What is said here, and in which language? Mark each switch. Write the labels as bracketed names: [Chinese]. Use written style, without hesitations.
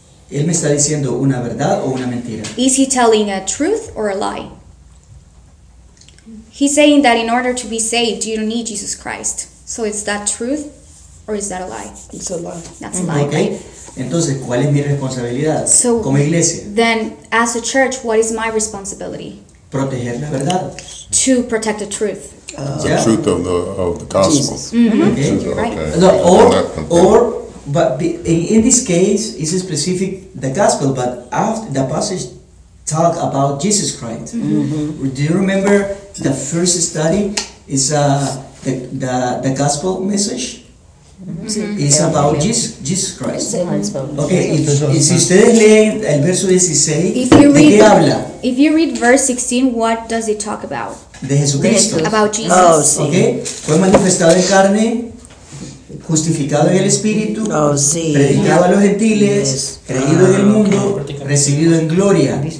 [Spanish] ¿Él me está diciendo una verdad o una mentira? [English] Is he telling a truth or a lie? He's saying that in order to be saved, you don't need Jesus Christ. So is that truth or is that a lie? It's a lie. That's a lie, okay. Right? [Spanish] Entonces, ¿cuál es mi responsabilidad como iglesia? [English] Then, as a church, what is my responsibility? [Spanish] Proteger la verdad. [English] To protect the truth. The truth of the gospel. But in this case, it's a specific the gospel. But after the passage talk about Jesus Christ, do you remember the first study is the gospel message? It's about Jesus Christ. [Spanish] Okay, si ustedes leen el verso 16, ¿de qué habla? [English] If you read verse 16, what does it talk about? [Spanish] De Jesucristo. [English] About Jesus. [Spanish] Oh, sí. Okay, fue manifestado en carne. Justificado en el Espíritu, predicado a los gentiles, creído en el mundo, recibido en gloria.